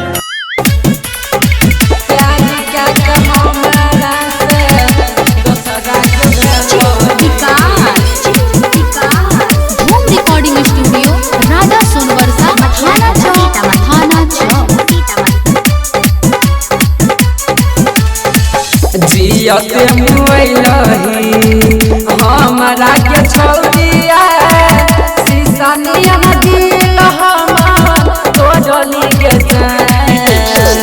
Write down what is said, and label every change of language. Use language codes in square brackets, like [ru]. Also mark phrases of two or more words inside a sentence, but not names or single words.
[bho] धूम रिकॉर्डिंग स्टूडियो राधा सोनवर्षा थाना चौक थाना चौक। जियते मुइलही हमरा के छौरिया शीशा नियन दिल हम तोड़ली के जान।